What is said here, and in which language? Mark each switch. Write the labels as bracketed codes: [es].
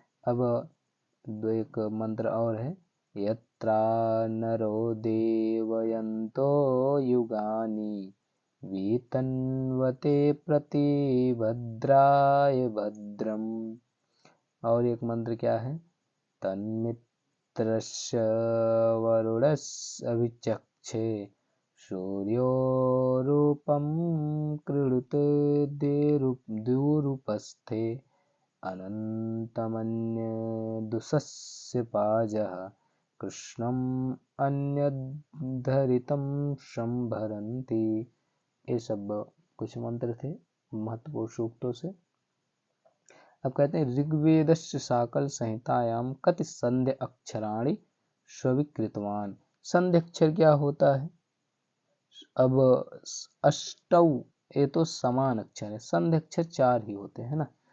[hi] अब एक मंत्र और है [sa] यत्रा नरो देवयन्तो युगानि वीतन्वते प्रतिभद्राय भद्रम। [hi] और एक मंत्र क्या है? [sa] तन्मित्रस्य वरुणस्य अभिचक्षे सूर्यो रूपं कृणुते द्यूरुपस्थे अनन्तमन्यदुषस्य पाजः कृष्णम् अन्यद्धरितं संभरन्ति। [hi] ये सब कुछ मंत्र थे महत्वपूर्ण सूक्तों से। अब कहते हैं [sa] ऋग्वेदस्य साकल संहितायाम कति संध्य अक्षराणि स्वीकृतवान। [hi] संध्य अक्षर क्या होता है? अब अष्टौ ये तो समान अक्षर है, संध्य अक्षर 4 ही होते हैं ना।